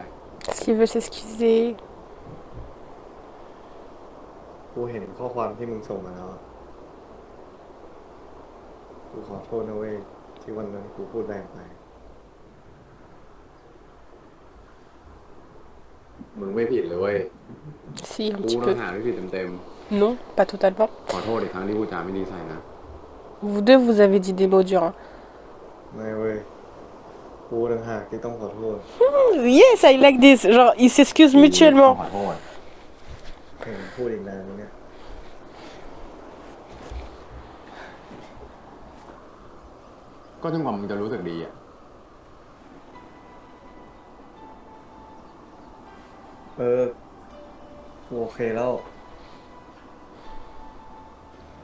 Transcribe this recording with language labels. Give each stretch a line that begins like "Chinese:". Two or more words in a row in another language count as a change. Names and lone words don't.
French: Est-ce qu'il veut s'excuser?
Thai: กูเห็นข้อความที่มึงส่งมาแล้วอะกูขอโทษนะเว้ย ที่วันนั้นกูพูดแรงไป มึงไม่ผิดเลยเว้ย
French: Si, un
Thai: กู
French: petit
Thai: ต้อ
French: peu.
Thai: งหาที่ผิดเต็ม
French: Non, pas totalement.
Thai: ๆ ขอโทษอีกครั้งที่พูดจาไม่ดีใส่นะ
French: Vous deux, vous avez dit des mots durs. Hein.
Thai: ไม่เว้ย กูต่างหากที่ต้องขอโทษ
English: Yes, I like this.
French: Genre, ils s'excusent mutuellement.
Thai: ขอโทษ เห็นพูดอีกนานนึงเนี่ย ก็จนกว่ามึงจะรู้สึกดีอ่ะ กูโอเคแล้ว